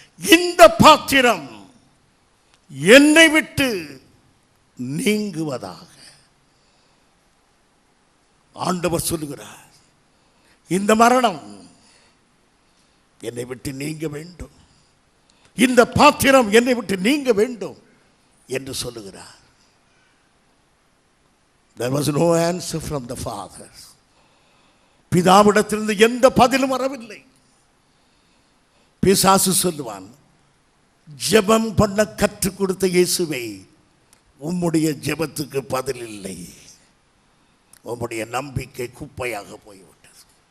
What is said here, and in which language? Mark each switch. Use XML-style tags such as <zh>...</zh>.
<ta>இந்த பாத்திரம் என்னை விட்டு நீங்குவதாக ஆண்டவர் சொல்லுகிறார். இந்த மரணம் என்னை விட்டு நீங்க வேண்டும், இந்த பாத்திரம் என்னை விட்டு நீங்க வேண்டும் என்று சொல்லுகிறார்.</ta> <en>There was no answer from the Father.</en> <ta>பிதாவிடத்திலிருந்து எந்த பதிலும் வரவில்லை. பிசாசு சொல்லுவான், ஜெபம் பண்ண கற்றுக் கொடுத்த இயேசுவை உம்முடைய ஜெபத்துக்கு பதில் இல்லை, உம்முடைய நம்பிக்கை குப்பையாக போய்விட்டது.</ta>